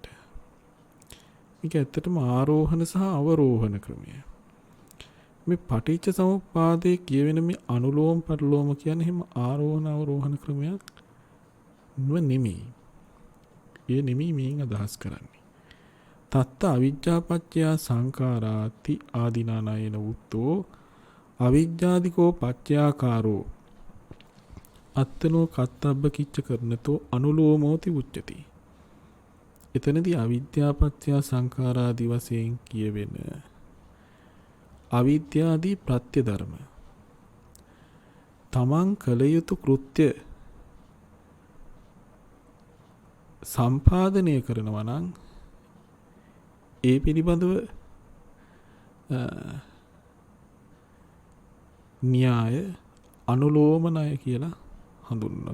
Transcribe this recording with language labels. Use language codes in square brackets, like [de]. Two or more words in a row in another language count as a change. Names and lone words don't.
[si] මේක ඇත්තටම ආරෝහණ සහ අවරෝහණ ක්‍රමය. මේ පටිච්ච සමුප්පාදයේ කියවෙන මේ අනුලෝම පරිලෝම කියන්නේ හිම ආරෝහණ අවරෝහණ ක්‍රමයක් නෙමෙයි. ඒ නෙමෙයි මේන් අදහස් කරන්නේ. [pi] තත්ත අවිජ්ජාපච්චය සංඛාරාති ආදීනානයන උත්තෝ අවිජ්ජාදිකෝ පච්චයාකාරෝ අත්තනෝ කත්තබ්බ කිච්ච කරනතෝ අනුලෝමෝති උච්චති. [si] එතනදී අවිද්‍යාපච්චය සංඛාරාදි වශයෙන් කියවෙන අවිද්‍යාදී ප්‍රත්‍ය ධර්ම තමන් කළ යුතු කෘත්‍ය සම්පාදනය කරනවා නම් ඒ පිළිබඳව න්‍යාය අනුලෝම ණය කියලා හඳුන්වනවා.